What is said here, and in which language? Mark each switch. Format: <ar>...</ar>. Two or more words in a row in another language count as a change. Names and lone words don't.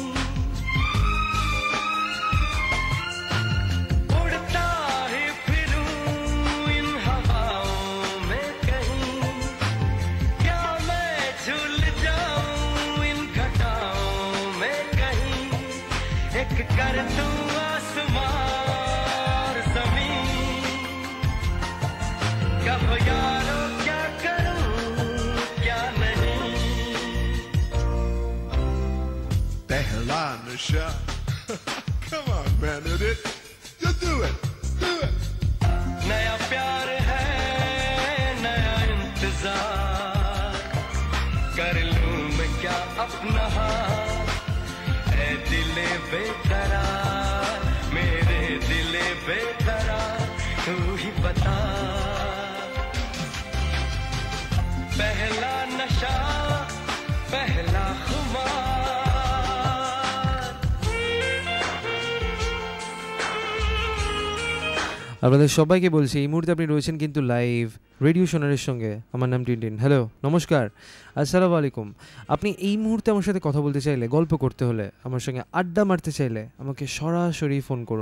<hi>उड़ता ही फिरूं इन हवाओं में कहीं, या मैं झूल एक कर दूं आसमान ज़मीन, कब यारो क्या करूं क्या नहीं। पहला नशा.</hi> <en>Come on, man, did it? Just do it, do it.</en> <hi>नया प्यार है, नया इंतजार, कर लूं मैं क्या अपना हाल, दिले बेकरार, मेरे दिले बेकरार, तू ही बता। पहला नशा, पहला खुमार।</hi> <bn>আপনাদের সবাইকে বলছি, এই মুহূর্তে আপনি রয়েছেন কিন্তু লাইভ রেডিও সোনারের সঙ্গে। আমার নাম টিনটিন। হ্যালো, নমস্কার, আসসালামু আলাইকুম। আপনি এই মুহূর্তে আমার সাথে কথা বলতে চাইলে, গল্প করতে হলে, আমার সঙ্গে আড্ডা মারতে চাইলে আমাকে সরাসরি ফোন করুন।</bn>